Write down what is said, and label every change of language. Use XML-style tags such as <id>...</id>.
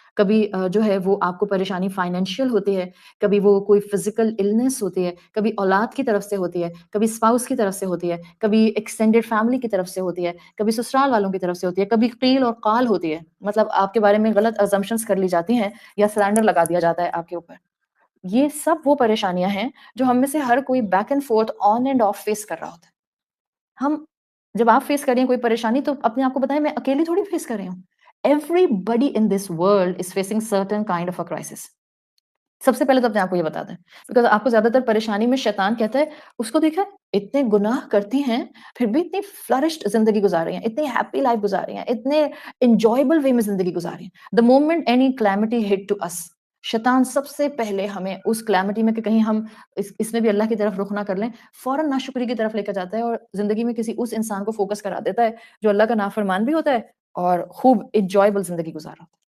<ur>کبھی جو ہے وہ آپ کو پریشانی فائنینشیل ہوتی ہے، کبھی وہ کوئی فزیکل النس ہوتی ہے، کبھی اولاد کی طرف سے ہوتی ہے، کبھی اسپاؤس کی طرف سے ہوتی ہے، کبھی ایکسٹینڈیڈ فیملی کی طرف سے ہوتی ہے، کبھی سسرال والوں کی طرف سے ہوتی ہے، کبھی قیل اور قال ہوتی ہے، مطلب آپ کے بارے میں غلط ازمپشنز کر لی جاتی ہیں یا سلینڈر لگا دیا جاتا ہے آپ کے اوپر. یہ سب وہ پریشانیاں ہیں جو ہم میں سے ہر کوئی back and fourth on and of face کر رہا ہوتا ہے. ہم جب آپ فیس کر رہی ہیں کوئی پریشانی تو اپنے آپ کو بتائیں میں اکیلی تھوڑی فیس کر رہی ہوں.</ur> <en>Everybody in this world is facing certain kind of a crisis.</en> <ur>سب سے پہلے تو اپنے آپ کو یہ بتا دیں، بیکاز آپ کو زیادہ تر پریشانی میں شیطان کہتا ہے اس کو دیکھا اتنے گناہ کرتی ہیں پھر بھی اتنی فلرشڈ زندگی گزار رہی ہیں، اتنی ہیپی لائف گزار رہی ہیں، اتنے انجوائبل وے میں زندگی گزار رہی ہیں.</ur> <en>The moment any calamity hit to us،</en> <ur>شیطان سب سے پہلے ہمیں اس کلیمٹی میں کہ کہیں ہم اس میں بھی اللہ کی طرف رخ نہ کر لیں، فوراً ناشکری کی طرف لے کر جاتا ہے اور زندگی میں کسی اس انسان کو فوکس کرا دیتا ہے جو اللہ کا نافرمان بھی ہوتا ہے اور خوب انجوائبل زندگی گزارا.</ur>